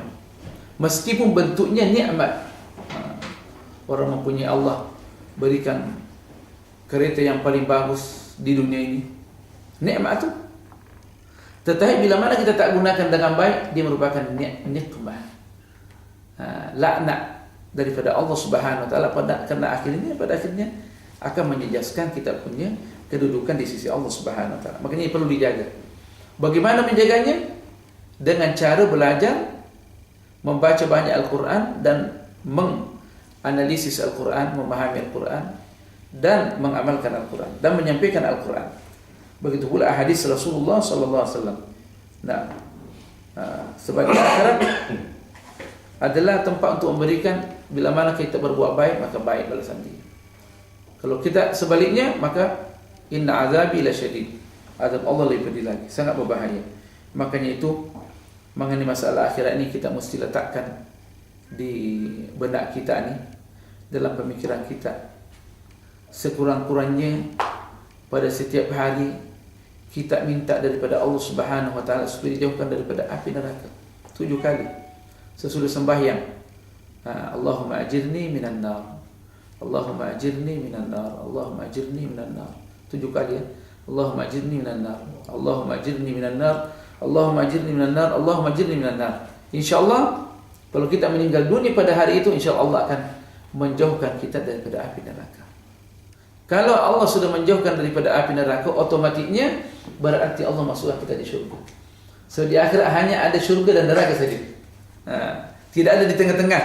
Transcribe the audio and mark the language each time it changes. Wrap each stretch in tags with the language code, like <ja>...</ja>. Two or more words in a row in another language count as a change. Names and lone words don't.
<ms>Meskipun bentuknya nikmat. Orang mempunyai Allah berikan kereta yang paling bagus di dunia ini, nikmat itu. Tetapi bila mana kita tak gunakan dengan baik, dia merupakan nikmat. Laknat daripada Allah</ms> <ar>سبحانه وتعالى</ar> <ms>pada akhirnya akan menjejaskan kita punya kedudukan di sisi Allah</ms> <ar>سبحانه وتعالى.</ar> <ms>Makanya perlu dijaga. Bagaimana menjaganya? Dengan cara belajar, membaca banyak Al-Quran dan menganalisis Al-Quran, memahami Al-Quran dan mengamalkan Al-Quran dan menyampaikan Al-Quran. Begitu pula hadis Rasulullah</ms> <ar>صلى الله عليه وسلم.</ar> <ms>Nah, sebagai akhirat adalah tempat untuk memberikan. Bila mana kita berbuat baik, maka baik balasan dia. Kalau kita sebaliknya, maka</ms> <ar>إن عذابي لشديد.</ar> <ms>Azab Allah lebih pedih lagi, sangat berbahaya. Makanya itu mengenai masalah akhirat ini kita mesti letakkan di benak kita ni, dalam pemikiran kita. Sekurang-kurangnya pada setiap hari kita minta daripada Allah</ms> <ar>سبحانه وتعالى</ar> <ms>supaya dijauhkan daripada api neraka 7 kali sesudah sembahyang.</ms> <ar>اللهم أجرني من النار، اللهم أجرني من النار، اللهم أجرني من النار.</ar> <ms>7 kali ya.</ms> <ar>اللهم أجرني من النار، اللهم أجرني من النار، اللهم أجرني من النار، اللهم أجرني من النار.</ar> <ms>Insyaallah kalau kita meninggal dunia pada hari itu, insyaallah Allah akan menjauhkan kita daripada api neraka. Kalau Allah sudah menjauhkan daripada api neraka, otomatiknya berarti Allah masukkan kita di syurga. So di akhirat hanya ada syurga dan neraka saja. Tidak ada di tengah-tengah.</ms>